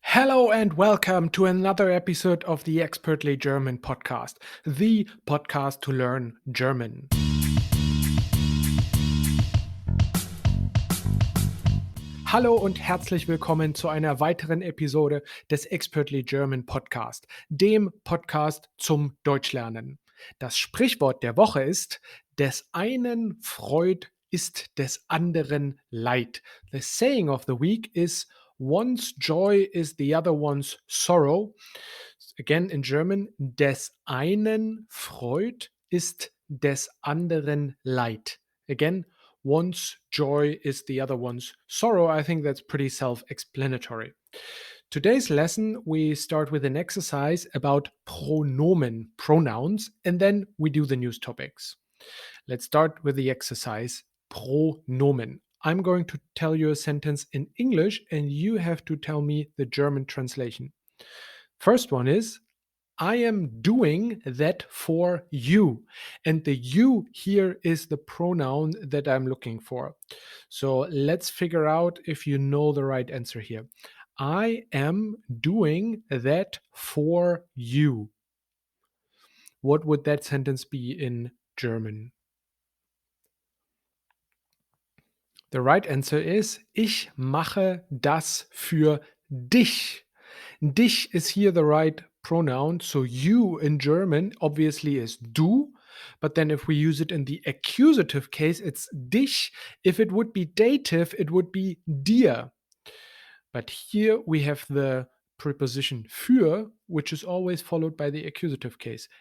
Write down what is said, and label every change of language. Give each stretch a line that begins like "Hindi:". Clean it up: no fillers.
English: Hello and welcome to another episode of the Expertly German podcast, the podcast to learn German.
German: Hallo und herzlich willkommen zu einer weiteren Episode des Expertly German Podcast, dem Podcast zum Deutschlernen. Das Sprichwort der Woche ist: Des einen Freud ist des anderen Leid.
English: The saying of the week is: One's joy is the other one's sorrow. Again in German:
German: Des einen Freud ist des anderen Leid.
English: Again, one's joy is the other one's sorrow. I think that's pretty self explanatory. Today's lesson, we start with an exercise about pronomen, pronouns, and then we do the news topics. Let's start with the exercise pronomen. I'm going to tell you a sentence in English, and you have to tell me the German translation. First one is: I am doing that for you. And the you here is the pronoun that I'm looking for. So let's figure out if you know the right answer here. I am doing that for you. What would that sentence be in German? The right answer is:
German: Ich mache das für dich.
English: Dich is here the right pronoun. So you in German obviously is du. But then if we use it in the accusative case, it's dich. If it would be dative, it would be dir. But here we have the preposition für, which is always followed by the accusative case.